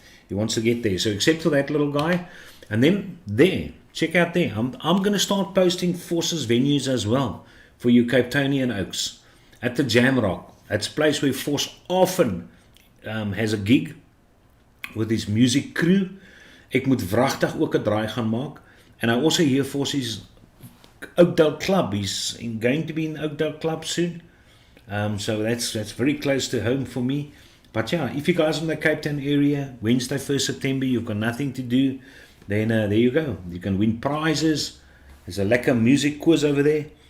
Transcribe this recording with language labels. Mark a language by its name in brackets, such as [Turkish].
[English] He wants to get there. So except for that little guy, and then there, check out there. I'm going to start posting Forces venues as well for you Cape Townian Oaks at the Jam Rock. That's a place where Force often has a gig with his music crew. [Afrikaans] Ek moet wragtig ook 'n draai gaan maak. [English] And I also hear Force's Oakdale Club. He's going to be in Oakdale Club soon. So that's very close to home for me. But yeah, if you guys are in the Cape Town area, Wednesday 1st September, you've got nothing to do, then there you go. You can win prizes. There's a lekker music quiz over there.